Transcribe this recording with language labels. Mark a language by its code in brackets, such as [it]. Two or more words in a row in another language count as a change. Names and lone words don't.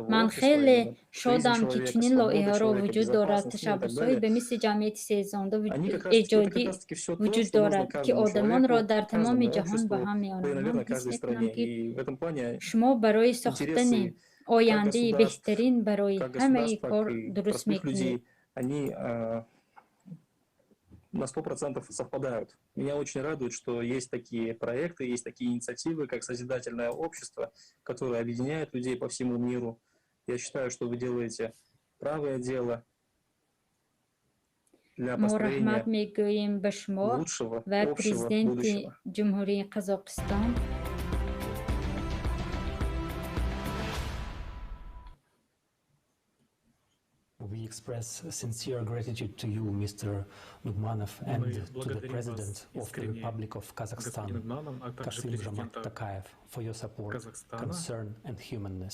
[fa] من خیلی شادم که چنین لایحه را وجود دارد. تشبس‌هایی به مثل جمعیت سازنده ایجادی وجود دارد که آدمان را در تمام جهان به هم می‌آورد. من حس میکنم که شما برای ساختن آینده بهترین برای همه کار درست میکنید. [ru] На 100% совпадают. Меня очень радует, что есть такие проекты, есть такие инициативы, как Созидательное общество, которое объединяет людей по всему миру. Я считаю, что вы делаете правое дело для построения лучшего общего будущего. [en] We express sincere gratitude to you, Mr. Nugmanov, and to the President of the Republic of Kazakhstan, Kassym-Jomart Tokayev, for your support, concern, and humanness.